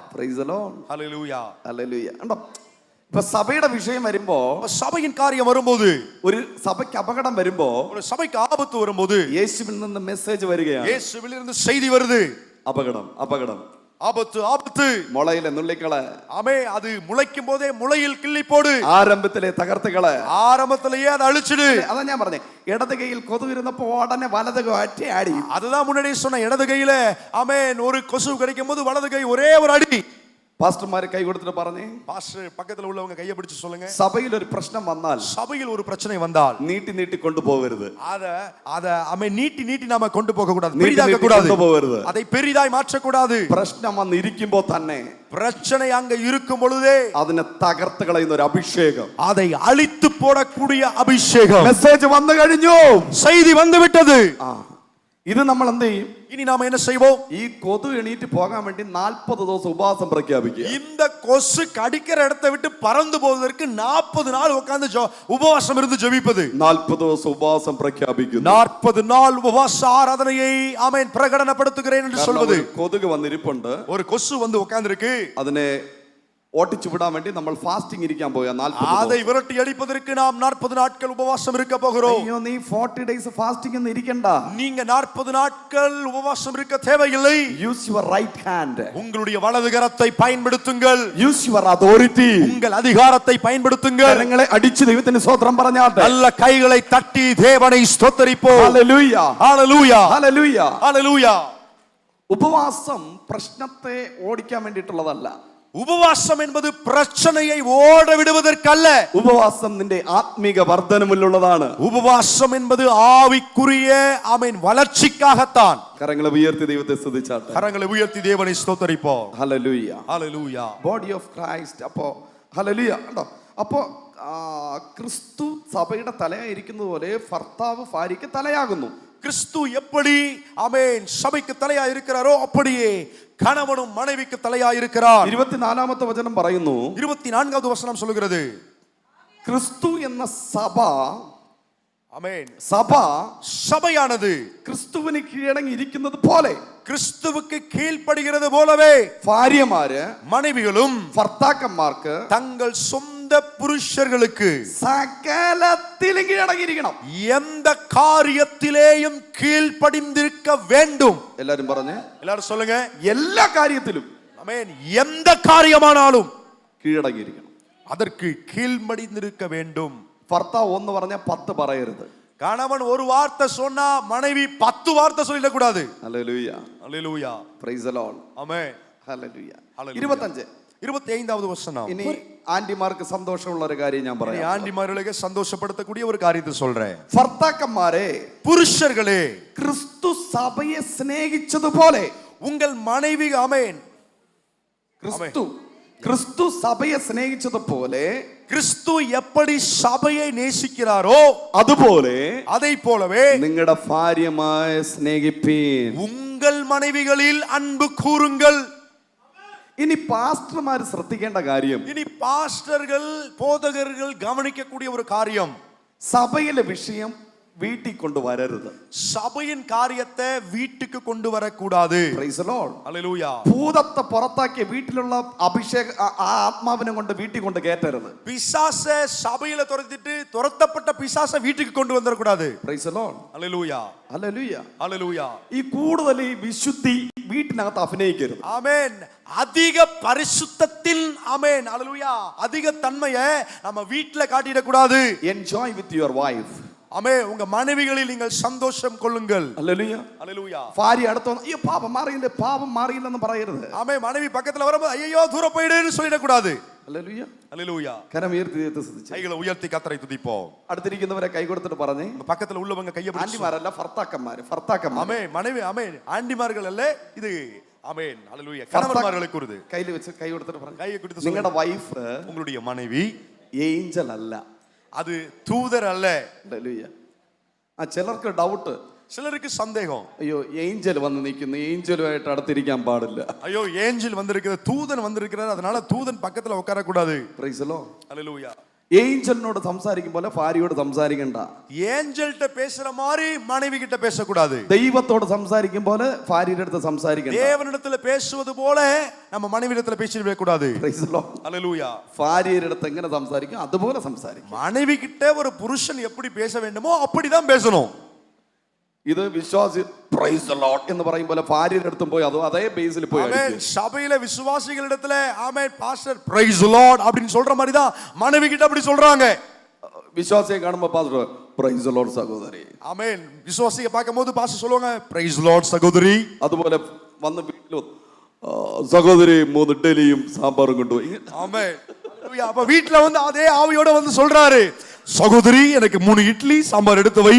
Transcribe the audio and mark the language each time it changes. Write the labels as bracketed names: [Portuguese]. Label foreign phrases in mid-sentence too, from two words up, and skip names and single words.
[English] Praise the Lord. [Tamil] ஹalleluya. [Malayalam] ഹല്ലേലൂയ. കണ്ടോ, ഇപ്പൊ സഭയുടെ വിഷയം വരുമ്പോ, [Tamil] சபையின் காரியம் வரும்போது, [Malayalam] ഒരു സഭയ്ക്ക് അപകടം വരുമ്പോ, [Tamil] ஒரு சபைக்கு ஆபத்து வரும்போது [Malayalam] യേശുവിൽ നിന്ന് മെസ്സേജ് വരികയാണ്. [Tamil] இயேசுவிலிருந்து செய்தி வருது. [Malayalam] അപകടം, അപകടം, [Tamil] ஆபத்து, ஆபத்து. [Malayalam] മുളയിലെ നുള്ളിക്കള്, [Tamil] ஆமே, அது முளைக்கும் போதே முளையில் கிள்ளி போடு. [Malayalam] ആരംഭത്തിലെ തകർത്തുകള്, [Tamil] ஆரம்பத்திலேயே அதை அழிச்சிடு. [Malayalam] അതാ ഞാൻ പറഞ്ഞേ, ഇടത് കൈയിൽ കൊതു ഇരുന്നപ്പോ ഉടനെ വലത് ഒറ്റ അടി. [Tamil] அதுதான் முன்னாடி சொன்ன. இடது கையில ஆமென் ஒரு கொசு கிடைக்கும் போது வலது கை ஒரே ஒரு அடி. [Malayalam] പാസ്റ്റർമാര് കൈ കൊടുത്തിട്ട് പറഞ്ഞേ, [Tamil] பாஸ்டர் பக்கத்துல உள்ளவங்க கையை பிடிச்சு சொல்லுங்க. [Malayalam] സഭയിൽ ഒരു പ്രശ്നം വന്നാൽ, [Tamil] சபையில் ஒரு பிரச்சனை வந்தால் [Malayalam] നീട്ടി നീട്ടി കൊണ്ടുപോകരുത്. [Tamil] அத ஆமென் நீட்டி நீட்டி நாம கொண்டு போக கூடாது, பெரிதாக்க கூடாது, அதை பெரிதாய் மாற்ற கூடாது. [Malayalam] പ്രശ്നം വന്നിരിക്കുമ്പോ തന്നെ [Tamil] பிரச்சனை அங்க இருக்கும் பொழுதே [Malayalam] അതിനെ തകർത്ത് കളയുന്ന ഒരു അഭിഷേകം, [Tamil] அதை அழித்து போடக்கூடிய அபிஷேகம். [Malayalam] മെസ്സേജ് വന്നു കഴിഞ്ഞു, [Tamil] செய்தி வந்து விட்டது. [Malayalam] ഇത് നമ്മൾ എന്ത് ചെയ്യും? [Tamil] இனி நாம என்ன செய்வோம்? [Malayalam] ഈ കൊതു എണീറ്റ് പോകാൻ വേണ്ടി 40 ദിവസം ഉപവാസം പ്രഖ്യാപിക്കുക. [Tamil] இந்த கொசு கடிக்கிற இடத்தை விட்டு பறந்து போவதற்கு 40 நாள் உட்கார்ந்து உபவாசம் இருந்து ஜெபிப்பது. [Malayalam] 40 ദിവസം ഉപവാസം പ്രഖ്യാപിക്കുന്നു. [Tamil] 40 நாள் உபவாச ஆராதனையை ஆமென் பிரகடனப்படுத்துகிறேன் என்று சொல்வது. [Malayalam] കൊതുക് വന്നിരിപ്പുണ്ട്, [Tamil] ஒரு கொசு வந்து உட்கார்ந்து இருக்கு. [Malayalam] അതിനെ ഓട്ടിച്ചു വിടാൻ വേണ്ടി നമ്മൾ ഫാസ്റ്റിംഗ് ഇരിക്കാൻ പോയാ 40 [Tamil] அதை விரட்டி அடிப்பதற்கு நாம் 40 நாட்கள் உபவாசம் இருக்க போகிறோம். [Malayalam] അയ്യോ, നീ 40 days ഫാസ്റ്റിംഗ് ഒന്നും ഇരിക്കണ്ട. [Tamil] நீங்க 40 நாட்கள் உபவாசம் இருக்க தேவையில்லை. [English] Use your right hand, [Tamil] உங்களுடைய வலது கரத்தை பயன்படுத்துங்கள். [English] Use your authority, [Tamil] உங்கள் அதிகாரத்தை பயன்படுத்துங்கள். [Malayalam] കരങ്ങളെ അടിച്ച് ദൈവത്തിന് സ്തോത്രം പറഞ്ഞാട്ടെ. [Tamil] நல்ல கைகளை தட்டி தேவனை ஸ்தோத்திரிப்போம். [Malayalam] ഹല്ലേലൂയ, [Tamil] ஹalleluya, [Malayalam] ഹല്ലേലൂയ, [Tamil] ஹalleluya. [Malayalam] ഉപവാസം പ്രശ്നത്തെ ഓടിക്കാൻ വേണ്ടിയിട്ടുള്ളതല്ല. [Tamil] உபவாசம் என்பது பிரச்சனையை ஓட விடுவதற்கல்ல. [Malayalam] ഉപവാസം നിന്റെ ആത്മീക വർധനമുള്ളതാണ്. [Tamil] உபவாசம் என்பது ஆவிக்குரிய ஆமென் வளர்ச்சிக்காகத்தான். [Malayalam] കരങ്ങളെ ഉയർത്തി ദൈവത്തെ സ്തുതിച്ചാട്ടെ. [Tamil] கரங்களை உயர்த்தி தேவனை ஸ்தோத்திரிப்போம். [Malayalam] ഹല്ലേലൂയ, [Tamil] ஹalleluya. [English] Body of Christ. [Malayalam] അപ്പോ ഹല്ലേലൂയ, കണ്ടോ, അപ്പോ ക്രിസ്തു സഭയുടെ തലയായിരിക്കുന്നത് പോലെ ഭർത്താവ് ഭാര്യയ്ക്ക് തലയാകുന്നു. [Tamil] கிறிஸ்து எப்படி ஆமென் சபைக்கு தலையா இருக்கிறாரோ அப்படியே கணவனும் மனைவிக்கு தலையா இருக்கிறார். [Malayalam] 24ാമത്തെ വചനം പറയുന്നു, [Tamil] 24வது வசனம் சொல்கிறது, [Malayalam] ക്രിസ്തു എന്ന സഭ, [Tamil] ஆமென், [Malayalam] സഭ [Tamil] சபையானது [Malayalam] ക്രിസ്തുവിന് കീഴടങ്ങി ഇരിക്കുന്നത് പോലെ, [Tamil] கிறிஸ்துவுக்கு கீழ்ப்படுகிறது போலவே [Malayalam] ഭാര്യമാര് [Tamil] மனைவிகளும் [Malayalam] ഭർത്താക്കന്മാർക്ക് [Tamil] தங்கள் சொந்த புருஷர்களுக்கு [Malayalam] സകലത്തിലും കീഴടങ്ങിയിരിക്കണം. [Tamil] எந்த காரியத்திலேயும் கீழ்ப்படிந்திருக்க வேண்டும். [Malayalam] എല്ലാരും പറഞ്ഞേ, [Tamil] எல்லாரும் சொல்லுங்க. [Malayalam] എല്ലാ കാര്യത്തിലും [Tamil] ஆமென், எந்த காரியமானாலும் [Malayalam] കീഴടങ്ങിയിരിക്കണം. [Tamil] அதற்கு கீழ்ப்படிந்திருக்க வேண்டும். [Malayalam] ഭർത്താവ് ഒന്ന് പറഞ്ഞാൽ 10 പറയരുത്. [Tamil] கணவன் ஒரு வார்த்தை சொன்னா மனைவி 10 வார்த்தை சொல்லிட கூடாது. [Malayalam] ഹല്ലേലൂയ, [Tamil] அல்லேலூயா, [English] Praise the Lord, [Tamil] ஆமென், [Malayalam] ഹല്ലേലൂയ. ഹല്ലേലൂയ. 25 [Tamil] 25வது வசனம். [Malayalam] ഇനി ആന്റിമാർക്ക് സന്തോഷമുള്ള ഒരു കാര്യം ഞാൻ [Tamil] இனி [Malayalam] പറയാം. [Tamil] ஆண்டிமார்களுக்கு சந்தோஷப்படுத்தக்கூடிய ஒரு காரியத்தை சொல்றேன். [Malayalam] ഭർത്താക്കന്മാരെ, [Tamil] புருஷர்களே, [Malayalam] ക്രിസ്തു സഭയെ സ്നേഹിച്ചതുപോലെ [Tamil] உங்கள் மனைவி ஆமென், [Malayalam] ക്രിസ്തു ക്രിസ്തു സഭയെ സ്നേഹിച്ചതുപോലെ [Tamil] கிறிஸ்து எப்படி சபையை நேசிக்கிறாரோ [Malayalam] അതുപോലെ [Tamil] அதை போலவே [Malayalam] നിങ്ങളുടെ ഭാര്യമാരെ സ്നേഹിപ്പീൻ. [Tamil] உங்கள் மனைவிகளில் அன்பு கூறுங்கள். [Malayalam] ഇനി പാസ്റ്റർമാർ ശ്രദ്ധിക്കേണ്ട കാര്യം, [Tamil] இனி பாஸ்டர்கள் போதகர்கள் கவனிக்கக்கூடிய ஒரு காரியம், [Malayalam] സഭയിലെ വിഷയം വീട്ടിൽ കൊണ്ടുവരരുത്. [Tamil] சபையின் காரியத்தை வீட்டுக்கு கொண்டு வரக்கூடாது. [English] Praise the Lord. [Tamil] அல்லேலூயா. [Malayalam] ഭൂതത്തെ പുറത്താക്കിയ വീട്ടിലുള്ള അഭിഷേക ആ ആത്മാവിനെ കൊണ്ട് വീട്ടിൽ കൊണ്ട് കയറ്റരുത്. [Tamil] பிசாசை சபையில துரத்தப்பட்ட பிசாசை வீட்டுக்கு கொண்டு வந்துடக்கூடாது. [English] Praise the Lord. [Tamil] அல்லேலூயா. [English] Hallelujah. [Tamil] அல்லேலூயா. [Malayalam] ഈ കൂടുതൽ ഈ വിശുദ്ധി വീട്ടിനകത്ത് അഭിനയിക്കരുത്. [Tamil] ஆமென். அதிக பரிசுத்தத்தின் ஆமென் அல்லேலூயா அதிக தன்மையை நம்ம வீட்ல காட்டிட கூடாது. [English] Enjoy with your wife. [Tamil] ஆமென். உங்க மனைவிகளில் நீங்கள் சந்தோஷம் கொள்ளுங்கள். [English] Hallelujah. [Tamil] அல்லேலூயா. [Malayalam] ഭാര്യ അടുത്ത് വന്ന് അയ്യോ പാപം മാറിയില്ലെന്ന് പറയരുത്. [Tamil] ஆமென். மனைவி பக்கத்துல வரும்போது ஐயோ தூர போயிடுன்னு சொல்லிட கூடாது. [English] Hallelujah. [Tamil] அல்லேலூயா. [Malayalam] കരം ഉയർത്തി ശ്രദ്ധിച്ചു. [Tamil] கைகளை உயர்த்தி கர்த்தரை துதிப்போம். [Malayalam] അടുത്തിരിക്കുന്നവരെ കൈ കൊടുത്തിട്ട് പറഞ്ഞേ, [Tamil] உங்க பக்கத்துல உள்ளவங்க கையை பிடிச்சு [Malayalam] ആന്റിമാരല്ല ഭർത്താക്കന്മാർ. [Tamil] ஆமென். மனைவி ஆமென். ஆண்டிமார்கள் அல்ல இது ஆமென். அல்லேலூயா. கணவன்மார்களுக்கு கூறுது. [Malayalam] കയ്യിൽ വെച്ച് കൈ കൊടുത്തിട്ട് പറഞ്ഞു, [Tamil] கையை கொடுத்து [Malayalam] നിങ്ങളുടെ വൈഫ് [Tamil] உங்களுடைய மனைவி [Malayalam] ഏഞ്ചൽ അല്ല. [Tamil] அது தூதர் அல்ல. [Malayalam] Hallelujah. ചിലർക്ക് ഡൗട്ട്, [Tamil] சிலருக்கு சந்தேகம், [Malayalam] അയ്യോ ഏഞ്ചൽ വന്ന് നിൽക്കുന്നു, ഏഞ്ചലുമായിട്ട് അടുത്തിരിക്കാൻ പാടില്ല. [Tamil] ஐயோ ஏஞ்சல் வந்திருக்கிறது, தூதன் வந்திருக்கிறார், அதனால தூதன் பக்கத்துல உட்கார கூடாது. [English] Praise the Lord. [Tamil] அல்லேலூயா. [Malayalam] ഏഞ്ചലിനോട് സംസാരിക്കും പോലെ ഭാര്യയോട് സംസാരിക്കണ്ട. [Tamil] ஏஞ்சல்ட்ட பேசுற மாதிரி மனைவி கிட்ட பேசக்கூடாது. [Malayalam] ദൈവത്തോട് സംസാരിക്കും പോലെ ഭാര്യയുടെ അടുത്ത് സംസാരിക്കണ്ട. [Tamil] தேவனிடத்துல பேசுவது போல நம்ம மனைவியிடத்துல பேசிடவே கூடாது. [English] Praise the Lord. [Tamil] அல்லேலூயா. [Malayalam] ഭാര്യയുടെ അടുത്ത് എങ്ങനെ സംസാരിക്കും അതുപോലെ സംസാരിക്കും. [Tamil] மனைவி கிட்ட ஒரு புருஷன் எப்படி பேச வேண்டுமோ அப்படிதான் பேசணும். [Malayalam] ഇത് വിശ്വാസി [English] Praise the Lord [Malayalam] എന്ന് പറയും പോലെ ഭാര്യയുടെ അടുത്തും പോയി അതേ ബേസിൽ പോയി [Tamil] ஆமென். சபையில விசுவாசிகளிடத்துல ஆமென் பாஸ்டர் [English] Praise the Lord [Tamil] அப்படினு சொல்ற மாதிரி தான் மனைவி கிட்ட அப்படி சொல்றாங்க. [Malayalam] വിശ്വാസിയെ കാണുമ്പോൾ പാസ്റ്റർ [English] Praise the Lord [Malayalam] സഹോദരി. [Tamil] ஆமென். விசுவாசியை பார்க்கும்போது பாஸ்டர் சொல்லுவாங்க [English] Praise the Lord [Tamil] சகோதரி. [Malayalam] അതുപോലെ വന്ന് വീട്ടിൽ സഹോദരി 3 ഇഡ്ഡലിയും സാമ്പാറും കൊണ്ടുപോയി. [Tamil] ஆமென். அல்லேலூயா. அப்ப வீட்ல வந்து அதே ஆவியோட வந்து சொல்றாரு, சகோதரி எனக்கு 3 இட்லி சாம்பார் எடுத்து வை.